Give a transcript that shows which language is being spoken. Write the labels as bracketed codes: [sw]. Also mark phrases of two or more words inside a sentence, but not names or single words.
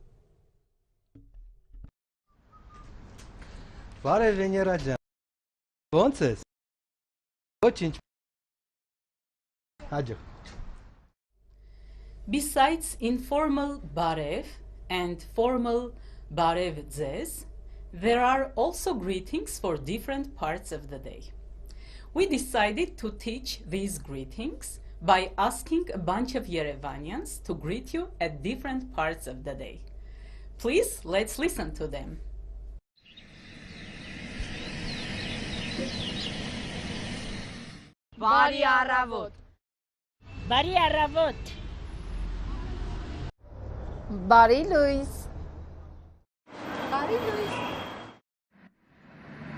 [hy] Բարև Վեներա ջան։ Ո՞նց ես։ Ոչինչ։ Հաջող։ [en] Besides informal բարև and formal [hy] բարև ձեզ, [en] there are also greetings for different parts of the day. We decided to teach these greetings by asking a bunch of Yerevanians to greet you at different parts of the day. Please, let's listen to them. [hy] Բարի առավոտ։ Բարի առավոտ։ Բարի լույս։ Բարի լույս։